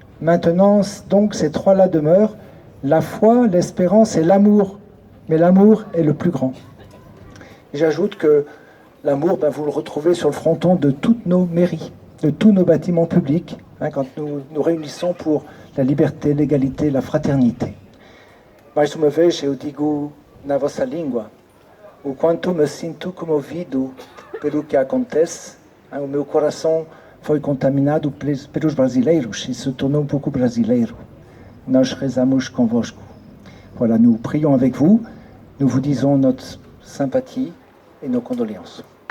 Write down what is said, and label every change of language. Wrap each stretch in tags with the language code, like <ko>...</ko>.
<fr>Maintenant, donc, ces trois-là demeurent, la foi, l'espérance et l'amour. Mais l'amour est le plus grand. J'ajoute que l'amour, vous le retrouvez sur le fronton de toutes nos mairies, de tous nos bâtiments publics, quand nous nous réunissons pour la liberté, l'égalité, la fraternité.</fr> <pt>Mais uma vez eu digo na vossa língua, o quanto me sinto comovido pelo que acontece. O meu coração foi contaminado pelos brasileiros e se tornou um pouco brasileiro. Nós rezamos convosco.</pt> <fr>Voilà, nous prions avec vous, nous vous disons notre sympathie et nos condoléances.</fr>